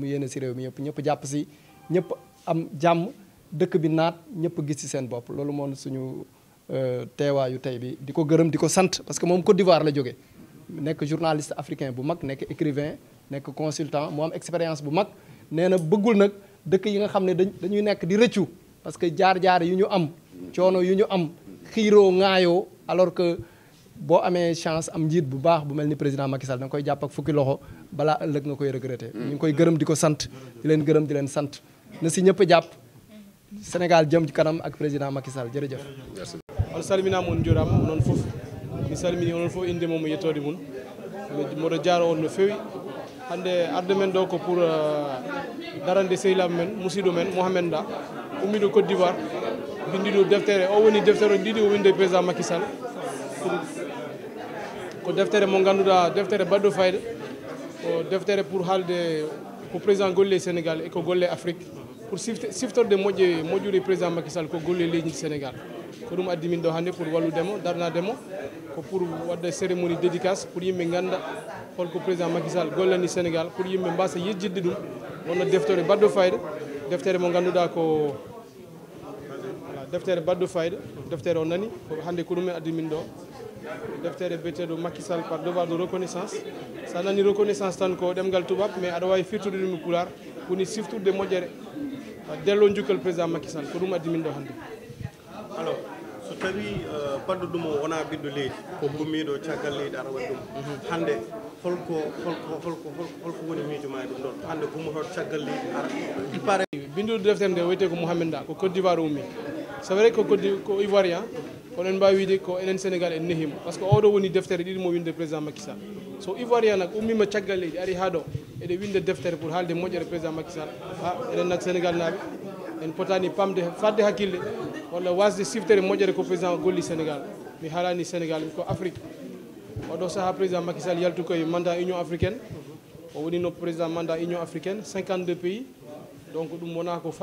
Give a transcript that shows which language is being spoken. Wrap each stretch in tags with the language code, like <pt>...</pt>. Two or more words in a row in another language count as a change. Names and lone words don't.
<wo>mu yéene si réew mi yëpp ñëpp jàpp si ñëpp am jàmm dëkk bi naat ñëpp gis ci seen bopp loolu moom suñu teewaayu tey bi di ko gërëm di ko sant</wo> <fr>parce que</fr> <wo>moom Côte d'Ivoire la jóge nekk</wo> <fr>journaliste africain</fr> <wo>bu mag nekk écrivain nekk consultant mu am expérience bu mag nee na bëggul nag dëkk yi nga xam ne dañuy nekk di rëccu</wo> <fr>parce que</fr> <wo>jaar-jaar yu ñu am coono yu ñu am xiiroo ŋaayoo</wo> <fr>alors que</fr> <wo>boo amee chance am njiit bu baax bu mel ni président Macky Sall da nga koy jàpp ak fukki loxo balaa ëllëg nga koy regretter. ñu ngi koy gërëm di ko sant di leen gërëm di leen sant na si ñëpp jàpp Sénégal jëm ci kanam ak président Macky Sall jërëjëf.</wo> <ff>on salminama on jurama onon fof mi salmini onon fof inde mum yettode mum moɗo jaaro on no fewi hande arde men ɗo ko pour darande sehilam men musidɗo men Mohamed Da ummiɗo Côte d'Ivoire bindiɗo deftere o woni deftere o ɗiɗi o winde président Macky Sall ko deftere mo ganduɗa deftere baɗɗo fayda ko deftere pour haalde ko président golle Sénégal e ko golle Afrique pour siftorde moƴƴude président Macky Sall ko golle leydi Sénégal ko ɗum addi min ɗo hannde pour walludemo darnademo ko pour wadde</ff> <fr>cérémonie dédicace</fr> <ff>pour yimɓe ganda holko président Macky Sall gollani Sénégal pour yimɓe mbasa yejjidde ɗum wonno deftere baɗɗo fayda deftere mo ganduɗa ko deftere baɗɗo fayda deftere o nani ko hannde ko ɗumen addi min ɗo deftere biyeteɗo Macky Sall</ff> <fr>par devoir de reconnaissance</fr> <ff>sa nani reconnaissance tan ko ɗemgal tubab mais aɗa wawi firtude ɗum e pulaar woni sifturde moƴƴere dello jukkal président Macky Sall ko ɗum addi min ɗo hannde alors so tawi baɗɗo ɗum o wona ɓiɗɗo leydi ko gummiɗo caggal leydi aɗa waɗi ɗum hannde holko woni miijo ma e ɗum ɗon hannde gummotoɗo caggal leydi ara</ff> <fr>il paraît</fr> <ff>binduɗo deftere nde wiyete ko Mohamed Da ko Côte d'Ivoire ummi</ff> <fr>c'est vrai</fr> <ff>ko ivoirien kono en mbawi wiide ko enen Sénégal en nehima</ff> <fr>par ce que</fr> <ff>oɗo woni deftere ɗiɗi mo winde président Macky Sall so ivoirien nak ummima caggal leydi ari ha ɗo eɗe winde deftere pour haalde moƴƴere président Macky Sall ha enen nak Sénégal naaɓe en potani pamde fadde hakkille walla wasde siftere moƴƴere ko président golli Sénégal mi haalani Sénégal ko Afrique oɗo saaha président Macky Sall yaltu koye mandat Union africaine o woni no président mandat Union africaine 52</ff> <fr>pays donc</fr> <ff>ɗum wona ko</ff>